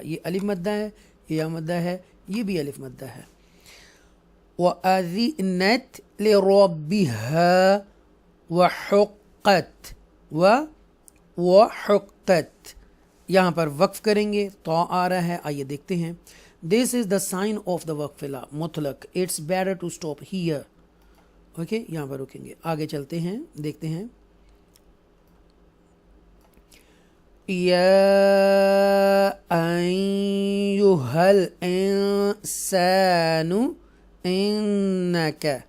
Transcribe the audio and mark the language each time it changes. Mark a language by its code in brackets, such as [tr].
[ur] یہ الف مدہ ہے، یہ یا مدہ ہے، یہ بھی الف مدہ ہے. [ar] وَأَذِنَتْ لِرَبِّهَا وَحُقَّتْ وَحُقَّتْ. [ur] یہاں پر وقف کریں گے، تو آ رہا ہے، آئیے دیکھتے ہیں. [en] This is the sign of the وقف مطلق. It's better to stop here. [ur] Okay, یہاں پر رکیں گے، آگے چلتے ہیں، دیکھتے ہیں. [ar] یا ایہا الانسان انک.